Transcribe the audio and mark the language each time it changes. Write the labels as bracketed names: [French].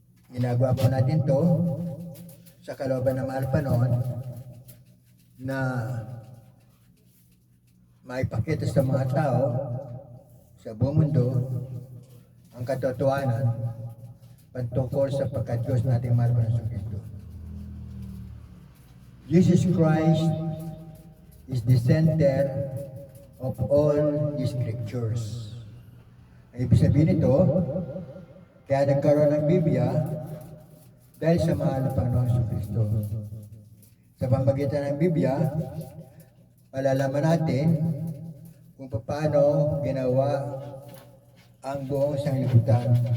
[Filipino] Ginagawa po natin to sa kalooban ng mahal panahon na maipakita sa mga tao sa buong mundo ang katotohanan patungkol sa pagka-Diyos nating mahal na Kristo. [English] Jesus Christ is the center of all the scriptures. [Filipino] Ang ibig sabihin nito, kaya nagkaroon ng Biblia dahil sa mahal na Panginoon Kristo. Sa pamamagitan ng Biblia, malalaman natin kung paano ginawa ang buong sanglibutan.